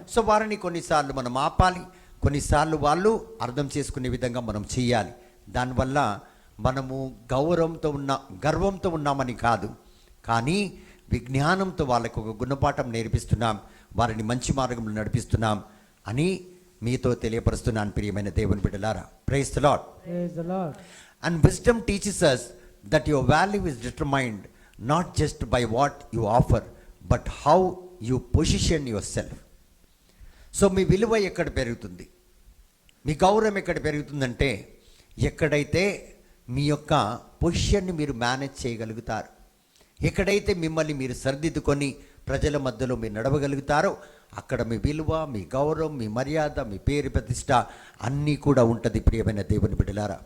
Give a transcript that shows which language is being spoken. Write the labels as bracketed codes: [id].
[te] So వారిని కొన్నిసార్లు మనం ఆపాలి, కొన్నిసార్లు వాళ్ళు అర్థం చేసుకునే విధంగా మనం చేయాలి. దానివల్ల మనము గర్వంతో ఉన్నామని కాదు, కానీ విజ్ఞానంతో వాళ్ళకు ఒక గుణపాఠం నేర్పిస్తున్నాం, వారిని మంచి మార్గంలో నడిపిస్తున్నాం అని మీతో తెలియపరుస్తున్నాను ప్రియమైన దేవుని బిడ్డలారా. [en] Praise the Lord. Praise the Lord. And wisdom teaches us that your value is determined not just by what you offer, but how you position yourself. [te] So మీ విలువ ఎక్కడ పెరుగుతుంది, మీ గౌరవం ఎక్కడ పెరుగుతుందంటే ఎక్కడైతే మీ యొక్క పొజిషన్ని మీరు మేనేజ్ చేయగలుగుతారు, ఎక్కడైతే మిమ్మల్ని మీరు సరిదిద్దుకొని ప్రజల మధ్యలో మీరు నడవగలుగుతారో అక్కడ మీ విలువ, మీ గౌరవం, మీ మర్యాద, మీ పేరు ప్రతిష్ట అన్నీ కూడా ఉంటుంది ప్రియమైన దేవుని బిడ్డలారా.